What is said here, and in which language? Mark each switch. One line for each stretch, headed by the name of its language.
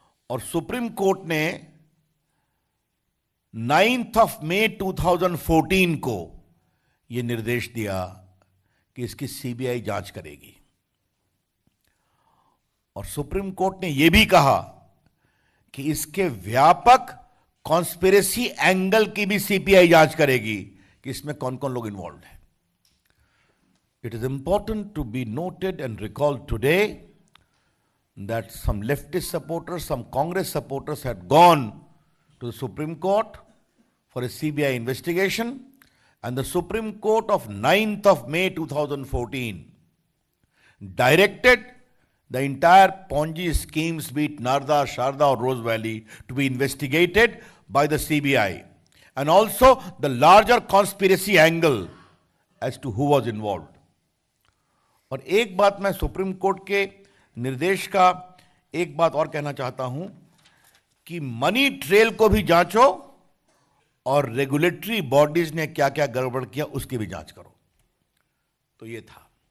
Hindi: और supreme court ने
English: 9th of May 2014
Hindi: को यह निर्देश दिया कि इसकी सीबीआई जांच करेगी। और सुप्रीम कोर्ट ने यह भी कहा कि इसके व्यापक कॉन्स्पिरेसी एंगल की भी सीबीआई जांच करेगी कि इसमें कौन कौन लोग इन्वॉल्व हैं।
English: It is important to be noted and recalled today that some leftist supporters, some Congress supporters had gone to the Supreme Court for a CBI investigation, and the Supreme Court of 9th of May 2014 directed the entire Ponzi schemes, be it Narda, Sharda or Rose Valley, to be investigated by the CBI, and also the larger conspiracy angle as to who was involved.
Hindi: और एक बात मैं supreme court के निर्देश का एक बात और कहना चाहता हूं कि मनी ट्रेल को भी जांचो और रेगुलेटरी बॉडीज ने क्या क्या गड़बड़ किया उसकी भी जांच करो। तो ये था।